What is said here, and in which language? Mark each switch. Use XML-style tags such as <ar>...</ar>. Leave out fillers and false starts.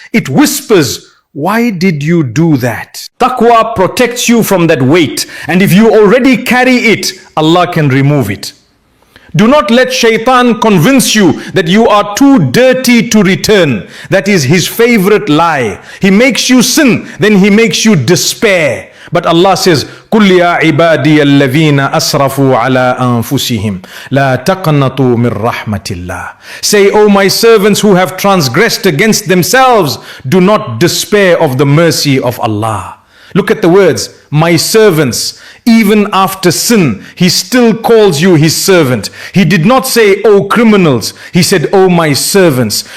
<en>It whispers, why did you do that? Taqwa protects you from that weight, and if you already carry it, Allah can remove it. Do not let shaitan convince you that you are too dirty to return. That is his favorite lie. He makes you sin, then he makes you despair. But Allah says,</en> <ar>قُلْ يَا عِبَادِيَ الَّذِينَ أَسْرَفُوا عَلَىٰ أَنفُسِهِمْ لَا تَقْنَطُوا مِنْ رَحْمَةِ اللَّهِ.</ar> <en>Say, O my servants who have transgressed against themselves, do not despair of the mercy of Allah. Look at the words, my servants. Even after sin, He still calls you His servant. He did not say, O criminals. He said, O my servants.</en>